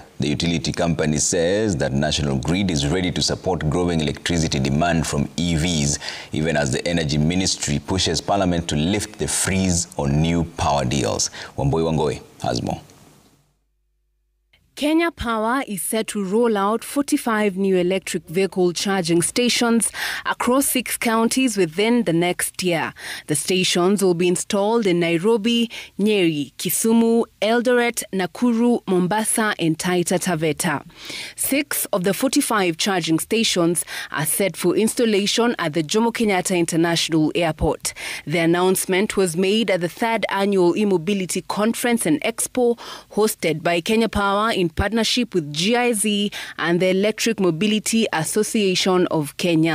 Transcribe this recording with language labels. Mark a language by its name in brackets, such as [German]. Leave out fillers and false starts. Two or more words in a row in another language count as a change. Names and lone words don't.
[English] The utility company says that National Grid is ready to support growing electricity demand from EVs, even as the Energy Ministry pushes Parliament to lift the freeze on new power deals. Wambui Wangoi has more. Kenya Power is set to roll out 45 new electric vehicle charging stations across 6 counties within the next year. The stations will be installed in Nairobi, Nyeri, Kisumu, Eldoret, Nakuru, Mombasa, and Taita Taveta. 6 of the 45 charging stations are set for installation at the Jomo Kenyatta International Airport. The announcement was made at the 3rd Annual E-Mobility Conference and Expo hosted by Kenya Power in partnership with GIZ and the Electric Mobility Association of Kenya.